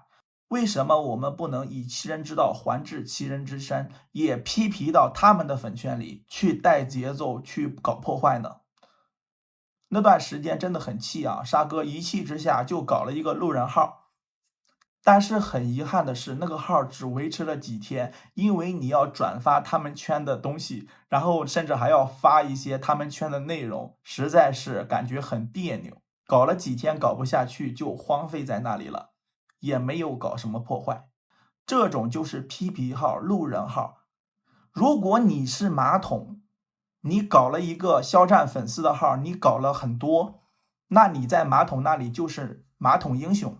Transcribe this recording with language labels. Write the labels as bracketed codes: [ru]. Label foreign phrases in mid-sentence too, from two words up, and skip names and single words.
[zh] 為什麼我們不能以其人之道還治其人之身，也批皮到他們的粉圈裡去帶節奏去搞破壞呢？那段時間真的很氣啊，沙哥一氣之下就搞了一個路人號。但是很遺憾的是，那個號只維持了幾天，因為你要轉發他們圈的東西，然後甚至還要發一些他們圈的內容，實在是感覺很彆扭。搞了幾天搞不下去，就荒廢在那裡了，也沒有搞什麼破壞。這種就是批皮號、路人號。如果你是馬桶，你搞了一個肖戰粉絲的號，你搞了很多，那你在馬桶那裡就是馬桶英雄。